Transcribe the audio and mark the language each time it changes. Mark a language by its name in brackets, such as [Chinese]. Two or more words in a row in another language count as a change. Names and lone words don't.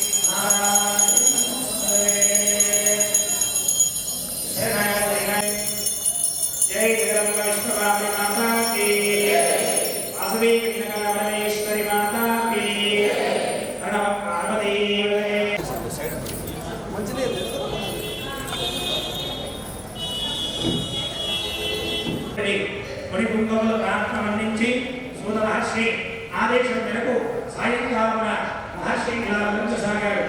[Hindi] जय जगदम्बा विष्णुवादी माता की वासवी कन्या परमेश्वरी माता की प्रणव पार्वती [Telugu] మునిపుంగముల ప్రార్థన అందించి సూత మహర్షి ఆదేశం మేరకు సాయంకాలమున మహర్షి ఇలా వంచసాగారు.